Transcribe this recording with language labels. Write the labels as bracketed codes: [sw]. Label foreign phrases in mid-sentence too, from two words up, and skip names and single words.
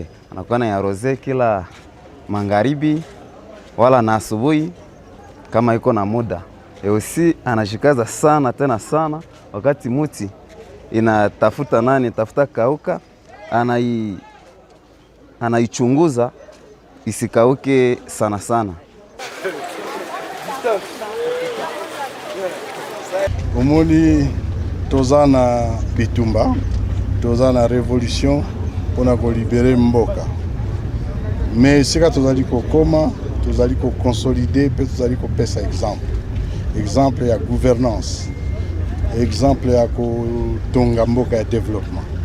[sw] Anakuwa na rose kila magharibi wala na asubuhi kama iko na muda. Eusi anajikaza sana tena sana wakati muti inatafuta tafuta kauka, anaichunguza isikauke sana sana. [ln] Omoni tozana bitumba, tozana revolution pona ko libérer mboka. Mais sika tozali kokoma, tozali ko consolider, pe tozali ko pesa exemple ya gouvernance, exemple ya ko tonga mboka ya développement.